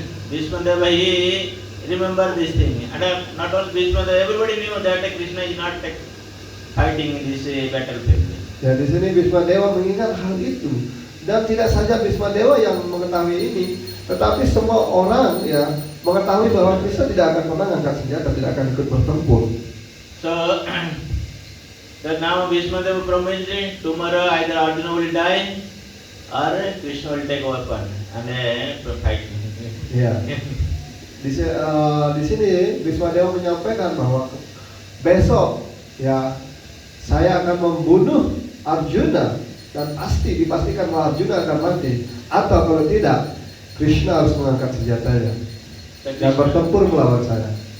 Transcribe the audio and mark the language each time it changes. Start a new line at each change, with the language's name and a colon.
English: Bhishmadeva, he remember this thing. And not only Bhishmadeva, everybody knew that Krishna is not fighting in this battlefield.
Indonesian: Ya, di sini Bhismadewa mengingat hal itu. Dan tidak saja Bhismadewa yang mengetahui ini, tetapi semua orang ya mengetahui bahwa Krishna tidak akan pernah angkat senjata, tidak akan ikut bertempur.
English: So, that now Bhishmadeva promised tomorrow either Arjuna will die or Krishna will take weapon and fight.
Indonesian: Ya. Di sini Bhismadewa menyampaikan bahwa besok ya saya akan membunuh Arjuna dan dipastikan bahwa Arjuna akan mati, atau kalau tidak Krishna harus mengangkat senjatanya dan bertempur melawan saya.